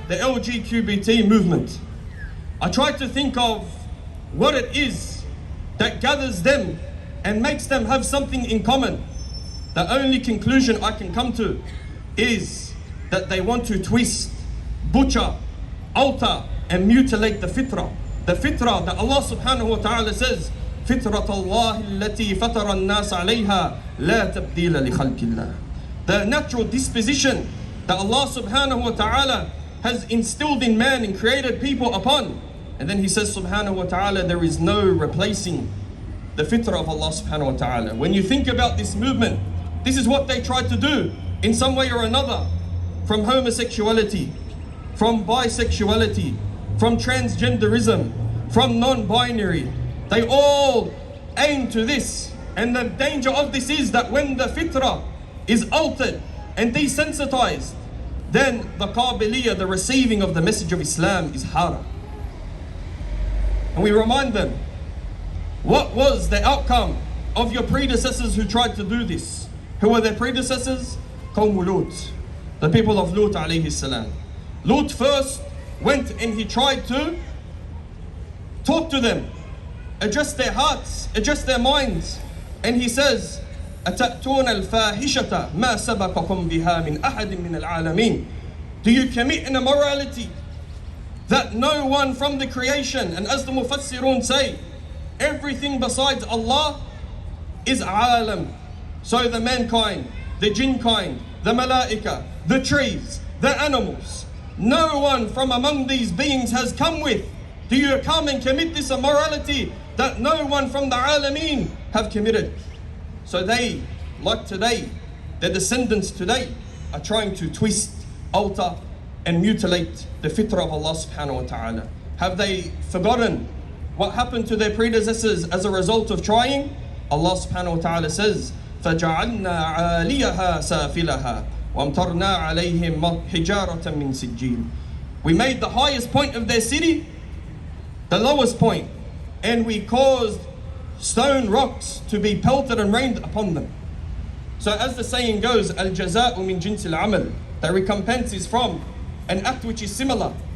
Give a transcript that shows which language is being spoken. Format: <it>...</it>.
<en>The LGBTQ movement. I try to think of what it is that gathers them and makes them have something in common. The only conclusion I can come to is that they want to twist, butcher, alter and mutilate the fitrah. The fitrah that Allah subhanahu wa ta'ala says,</en> <ar>فِطْرَةَ اللَّهِ الَّتِي فَطَرَ النَّاسَ عَلَيْهَا لَا تَبْدِيلَ لِخَلْقِ اللَّهِ.</ar> <en>The natural disposition that Allah subhanahu wa ta'ala has instilled in man and created people upon. And then he says subhanahu wa ta'ala, there is no replacing the fitrah of Allah subhanahu wa ta'ala. When you think about this movement, this is what they tried to do in some way or another. From homosexuality, from bisexuality, from transgenderism, from non-binary. They all aim to this. And the danger of this is that when the fitrah is altered and desensitized, then the qabiliyah, the receiving of the message of Islam, is harder. And we remind them, what was the outcome of your predecessors who tried to do this? Who were their predecessors? Qawm Lut, the people of Lut alayhi salam. Lut first went and he tried to talk to them, adjust their hearts, adjust their minds. And he says,</en> <ar>أَتَأْتُونَ الْفَاحِشَةَ مَا سَبَقَكُمْ بِهَا مِنْ أَحَدٍ مِنَ الْعَالَمِينَ.</ar> <en>Do you commit an immorality that no one from the creation, and as the Mufassirun say, everything besides Allah is alam. So the mankind, the jinn kind, the malaika, the trees, the animals, no one from among these beings has come with. Do you come and commit this immorality that no one from the alameen have committed? So they, like today, their descendants today are trying to twist, alter and mutilate the fitrah of Allah subhanahu wa ta'ala. Have they forgotten what happened to their predecessors as a result of trying? Allah subhanahu wa ta'ala says,</en> <ar>فَجَعَلْنَا عَالِيَهَا سَافِلَهَا وَامْتَرْنَا عَلَيْهِمْ حِجَارَةً مِّن سِجِّيلٍ.</ar> <en>We made the highest point of their city the lowest point, and we caused stone rocks to be pelted and rained upon them. So as the saying goes,</en> <ar>al-jaza'u min jinsil amal,</ar> <en>the recompense is from an act which is similar.</en>